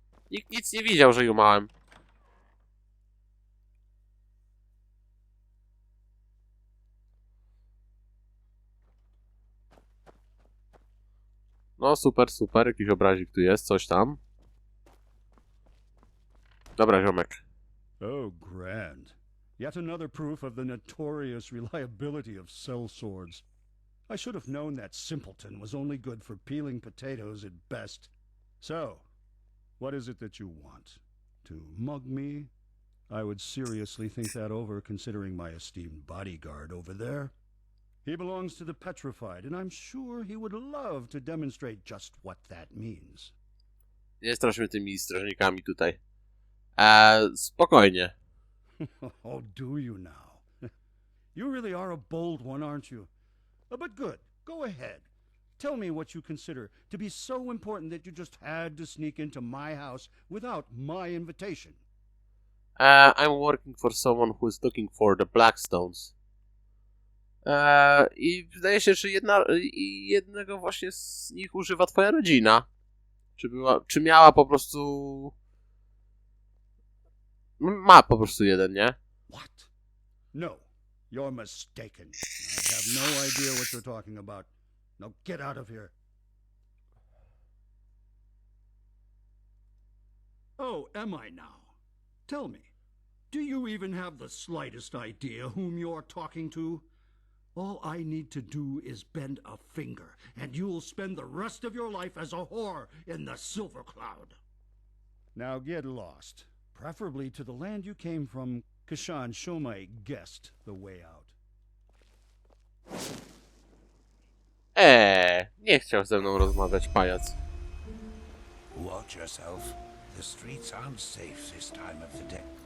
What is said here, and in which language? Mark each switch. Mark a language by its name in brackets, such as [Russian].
[Polish] Nikt nic nie widział, że ją małem. No super, super. Jakiś obrazik tu jest, coś tam. Dobra, ziomek. [English] Oh, grand. Yet another proof of the notorious reliability of sellswords. I should have known that simpleton was only good for peeling potatoes at best. So, what is it that you want? To mug me? I would seriously think that over, considering my esteemed bodyguard over there. He belongs to the petrified, and I'm sure he would love to demonstrate just what that means. [Polish] Nie straszmy tymi strażnikami tutaj. Spokojnie. [English] Oh, do you now? You really are a bold one, aren't you? But good. Go ahead. Tell me what you consider to be so important that you just had to sneak into my house without my invitation. I'm working for someone who is looking for the Blackstones. [Polish] I wydaje się, że jednego właśnie z nich używa twoja rodzina. Czy miała po prostu... Ma po prostu jeden, nie? [English] What? No, you're mistaken. I have no idea what you're talking about. Now get out of here. Oh, am I now? Tell me, do you even have the slightest idea whom you're talking to? All I need to do is bend a finger, and you'll spend the rest of your life as a whore in the Silver Cloud. Now get lost, preferably to the land you came from. Kashan Shomai guessed the way out. [Polish] Nie chciał ze mną rozmawiać, pajac. [English] Watch yourself. The streets aren't safe this time of the day.